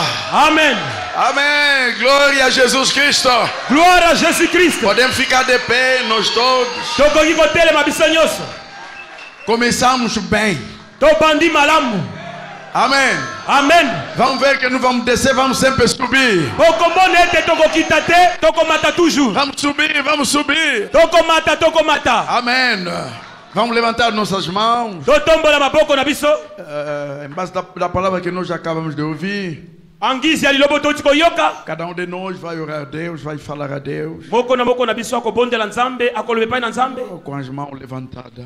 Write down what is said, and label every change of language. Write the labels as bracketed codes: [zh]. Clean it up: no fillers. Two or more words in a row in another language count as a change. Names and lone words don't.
[ln] Amen. [pt] Amém. Glória a Jesus Cristo. Glória a Jesus Cristo. Podemos ficar de pé, nós todos. [ln] Tokoki kotelema biso nyonso. [pt] Começamos bem. [ln] Tobandi malamu. [pt] Amém. [ln] Amen. [pt] Vamos ver que não vamos descer, vamos sempre subir. [ln] Okomona ete tokokita te, tokomata toujours. [pt] Vamos subir, vamos subir. [ln] Tokomata, tokomata. [pt] Amém. Vamos levantar nossas mãos. [ln] Totombola maboko na biso. [pt] Em base da palavra que nós acabamos de ouvir. [ln] Angizi ya lilobo toti koyoka. [pt] Cada um de nós vai orar a Deus, vai falar a Deus. [ln] Moko na biso akobondela nzambe, akolobe pai na nzambe. [pt] Com as mãos levantadas.